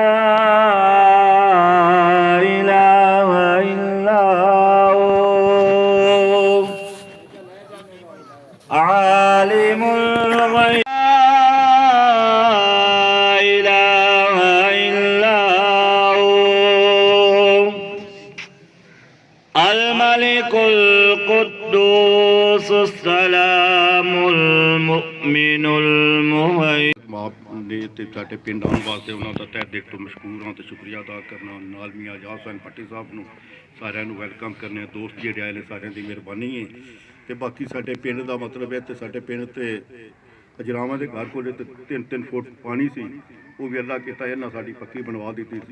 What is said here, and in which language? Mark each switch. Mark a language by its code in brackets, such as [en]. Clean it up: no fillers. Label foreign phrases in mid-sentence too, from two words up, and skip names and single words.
[ar] إله إلا هو عالم الغيب لا إله إلا هو الملك القدوس السلام المؤمن المهيمن [pa] ਮਾਪ ਨੇ ਤੇ ਸਾਡੇ ਪਿੰਡ ਆਉਣ ਵਾਸਤੇ ਉਹਨਾਂ ਦਾ ਤਹਿ ਦਿਲ ਤੋਂ ਮਸ਼ਕੂਰ ਹਾਂ ਤੇ ਸ਼ੁਕਰੀਆ ਅਦਾ ਕਰਨਾ। ਨਾਲ ਮੀਆਂ ਆਜ਼ਾਦ ਹੁਸੈਨ ਭੱਟੀ ਸਾਹਿਬ ਨੂੰ ਸਾਰਿਆਂ ਨੂੰ ਵੈਲਕਮ ਕਰਨੇ। ਦੋਸਤ ਜਿਹੜੇ ਆਏ ਨੇ ਸਾਰਿਆਂ ਦੀ ਮਿਹਰਬਾਨੀ ਹੈ। ਤੇ ਬਾਕੀ ਸਾਡੇ ਪਿੰਡ ਦਾ ਮਤਲਬ ਹੈ ਤੇ ਸਾਡੇ ਪਿੰਡ ਤੇ ਅਜਰਾਵਾਂ ਦੇ ਘਰ ਕੋਲ 3-3 ਫੁੱਟ ਪਾਣੀ ਸੀ, ਉਹ ਵੀ ਅੱਲਾ ਕੀਤਾ ਇਹਨਾਂ ਸਾਡੀ ਪੱਕੀ ਬਣਵਾ ਦਿੱਤੀ ਸੀ।